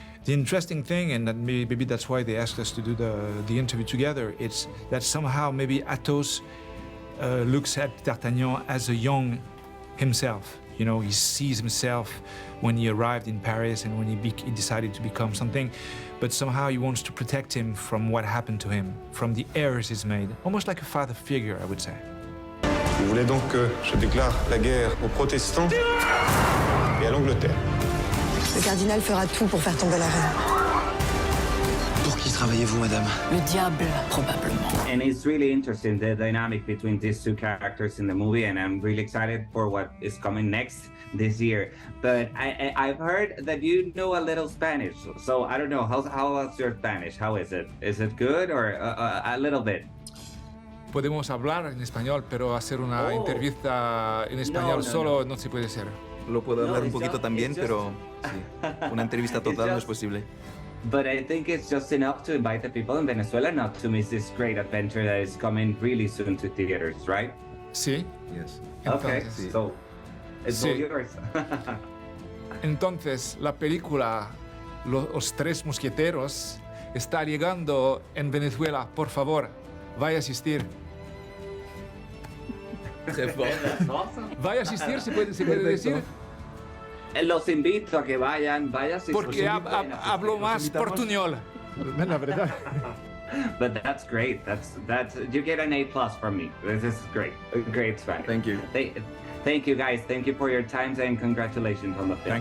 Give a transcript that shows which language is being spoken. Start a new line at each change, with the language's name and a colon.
English: The interesting thing, and that maybe that's why they asked us to do the interview together, it's that somehow maybe Athos looks at D'Artagnan as a young himself. You know, he sees himself when he arrived in Paris and when he decided to become something, but somehow he wants to protect him from what happened to him, from the errors he's made, almost like a father figure, I would say.
French: Vous voulez donc que je déclare la guerre aux protestants et à l'Angleterre. Le cardinal fera tout pour faire tomber la reine. Pour qui travaillez-vous, madame? Le diable, probablement.
English: And it's really interesting, the dynamic between these two characters in the movie, and I'm really excited for what is coming next this year. But I've heard that you know a little Spanish, so I don't know, how was your Spanish? How is it? Is it good or a little bit?
Spanish: Podemos hablar en español, pero hacer una entrevista en español solo no se puede hacer. Lo puedo hablar un poquito también,
English: it's
Spanish: pero sí, una entrevista total no es posible.
English: But I think it's just enough to invite the people in Venezuela not to miss this great adventure that is coming really soon to theaters, right?
Spanish: Sí.
English: Yes. Okay,
Spanish: Entonces,
English: so it's all yours.
Spanish: Entonces, la película Los Tres Mosqueteros está llegando en Venezuela. Por favor, vaya a asistir. Vaya a asistir, se puede decir. Los invito a que vayan, Porque hablo más portuñol. La verdad.
English: But that's great. That's you get an A+ from me. This is great. Great Spanish. Thank you. Thank you guys. Thank you for your time and congratulations on the film.